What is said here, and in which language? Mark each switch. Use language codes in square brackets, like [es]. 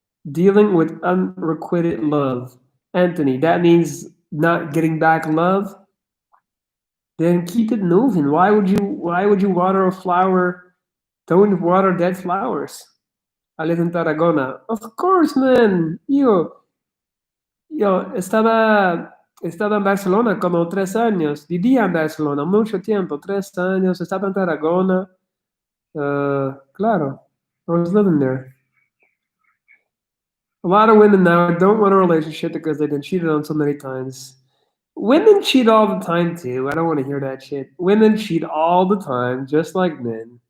[en] Dealing with unrequited love. Anthony, that means not getting back love. Then keep it moving. Why would you water a flower? Don't water dead flowers. I live in Tarragona. Of course, man. [es] Yo estaba en Barcelona como 3 años. Vivía en Barcelona mucho tiempo, 3 años. Estaba en Tarragona. Claro, [en] I was living there. A lot of women now don't want a relationship because they've been cheated on so many times. Women cheat all the time too. I don't want to hear that shit. Women cheat all the time, just like men.